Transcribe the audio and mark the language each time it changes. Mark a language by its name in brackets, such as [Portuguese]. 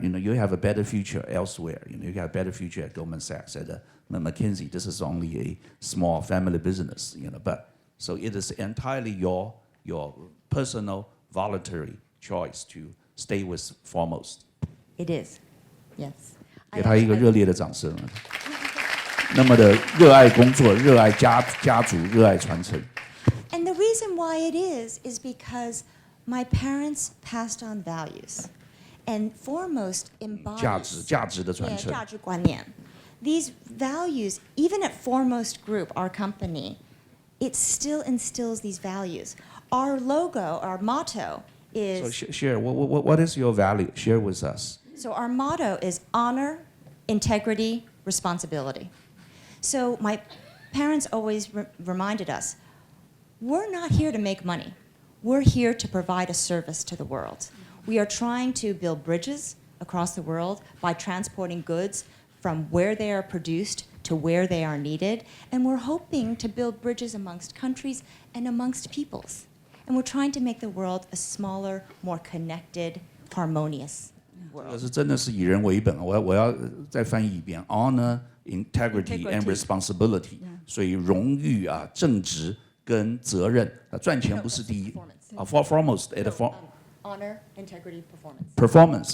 [English] You have a better future elsewhere. You have a better future at Goldman Sachs, at McKinsey. This is only a small family business. But so it is entirely your personal voluntary choice to stay with Foremost. It is, yes. [Chinese] 给他一个热烈的掌声。那么的热爱工作，热爱家族，热爱传承。 [English] And the reason why it is because my parents passed on values, and Foremost embodies [Chinese] 价值的传承。价值观念. [English] These values, even at Foremost Group, our company, it still instills these values. Our logo, our motto is... So share, what is your value? Share with us. So our motto is honor, integrity, responsibility. So my parents always reminded us, we're not here to make money. We're here to provide a service to the world. We are trying to build bridges across the world by transporting goods from where they are produced to where they are needed, and we're hoping to build bridges amongst countries and amongst peoples. And we're trying to make the world a smaller, more connected, harmonious [Chinese] 这 [English] world. [Chinese] 个是真的是以人为本，我要再翻译一遍 ， [English] honor, integrity and responsibility。 [Chinese] 所以荣誉啊、正直跟责任赚钱不是第一啊 ， [English] foremost at Honor, integrity, performance.